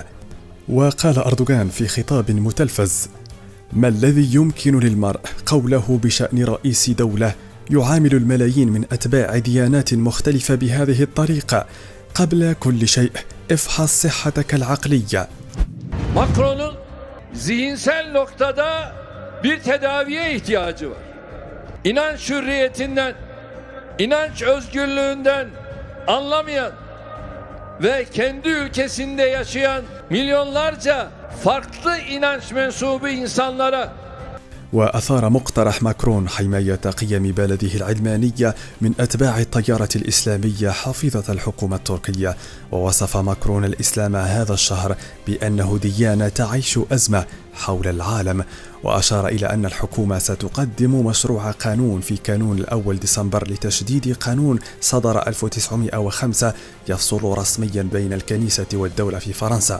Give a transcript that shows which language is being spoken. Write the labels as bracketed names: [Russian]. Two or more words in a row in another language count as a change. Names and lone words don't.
[Arabic] وقال أردوغان في خطاب متلفز: ما الذي يمكن للمرء قوله بشأن رئيس دولة يعامل الملايين من أتباع ديانات مختلفة بهذه الطريقة؟ قبل كل شيء افحص صحتك العقلية. [Turkish] Macron'un zihinsel noktada bir tedaviye ihtiyacı var. İnanç hürriyetinden, inanç özgürlüğünden anlamayan ve kendi ülkesinde yaşayan milyonlarca farklı inanç mensubu insanlara. [Arabic] وأثار مقترح ماكرون حماية قيم بلده العلمانية من أتباع التيارة الإسلامية حافظة الحكومة التركية. ووصف ماكرون الإسلام هذا الشهر بأنه ديانة تعيش أزمة حول العالم، وأشار إلى أن الحكومة ستقدم مشروع قانون في كانون الأول ديسمبر لتشديد قانون صدر 1905 يفصل رسميا بين الكنيسة والدولة في فرنسا.